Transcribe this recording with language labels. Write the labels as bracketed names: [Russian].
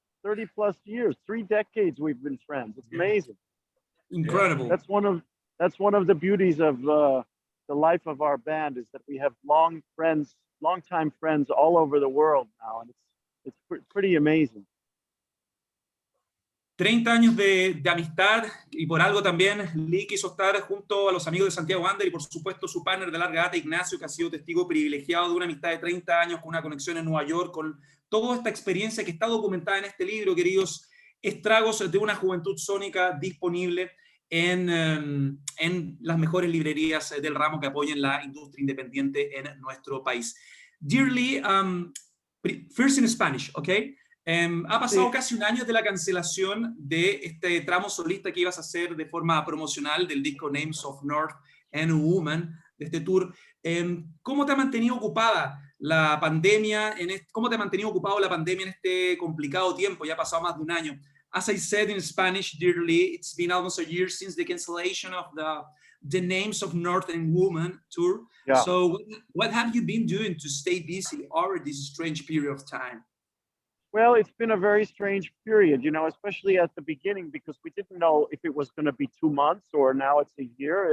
[English] 30 plus years, 3 decades we've been friends. It's amazing. Incredible. That's one of the beauties of the life of our band, is that we have longtime friends all over the world now, and it's pretty amazing. [Spanish] 30 años de amistad, y por algo también Lee quiso estar junto a los amigos de Santiago Wander y por supuesto su partner de larga data, Ignacio, que ha sido testigo privilegiado de una amistad de 30 años con una conexión en Nueva York, con toda esta experiencia que está documentada en este libro, queridos, Estragos de una juventud sónica, disponible en las mejores librerías del ramo que apoyen la industria independiente en nuestro país. [English] Dear Lee, first in Spanish, okay? [Spanish] Ha pasado casi un año de la cancelación de este tramo solista que ibas a hacer de forma promocional del disco Names of North and Woman, de este tour. ¿Cómo te ha mantenido ocupada la pandemia? ¿Cómo te ha mantenido ocupado la pandemia en este complicado tiempo? Ya ha pasado más de un año. [English] As I said in Spanish, dear Lee, it's been almost a year since the cancellation of the Names of North and Woman tour. Yeah. So what have you been doing to stay busy over this strange period of time? Well, it's been a very strange period, you know, especially at the beginning, because we didn't know if it was going to be 2 months or now it's a year.